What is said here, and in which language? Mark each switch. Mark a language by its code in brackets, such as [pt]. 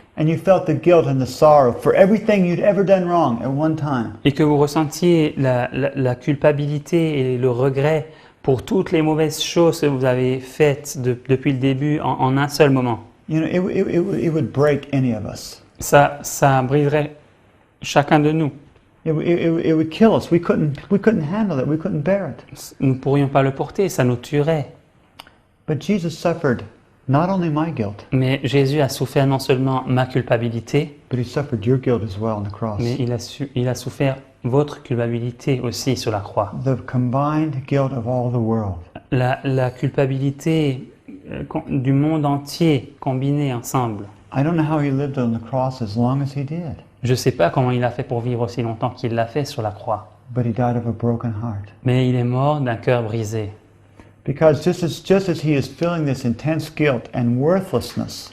[en] And you felt the guilt and the sorrow for everything you'd ever done wrong at one time. [fr] Et que vous ressentiez la culpabilité et le regret pour toutes les mauvaises choses que vous avez faites depuis le début en un seul moment. [en] You know, it would break any of us. [fr] Ça briserait chacun de nous. [en] It would kill us. We couldn't handle it. We couldn't bear it. [fr] Nous ne pourrions pas le porter, ça nous tuerait. [en] But Jesus suffered not only my guilt, [fr] Mais Jésus a souffert non seulement ma culpabilité, [en] but he suffered your guilt as well on the cross. [fr] mais il a souffert votre culpabilité aussi sur la croix. [en] The combined guilt of all the world. [fr] La culpabilité du monde entier combinée ensemble. [en] I don't know how he lived on the cross as long as he did, [fr] Je ne sais pas comment il a fait pour vivre aussi longtemps qu'il l'a fait sur la croix. [en] but he died of a broken heart. [fr] Mais il est mort d'un cœur brisé. [en] Because just as he is feeling this intense guilt and worthlessness,